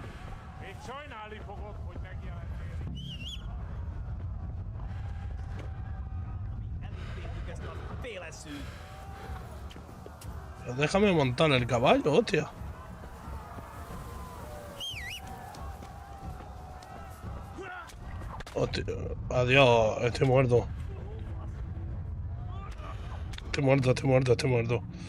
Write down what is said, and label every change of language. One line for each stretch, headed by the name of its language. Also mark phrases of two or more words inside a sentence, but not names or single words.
Hungarian: Még sajnálni fogod, hogy megjelentél. Elintézzük ezt a féleszűt.
Spanish: Déjame montar el caballo, hostia. Hostia. Adiós, estoy muerto. Estoy muerto, estoy muerto, estoy muerto.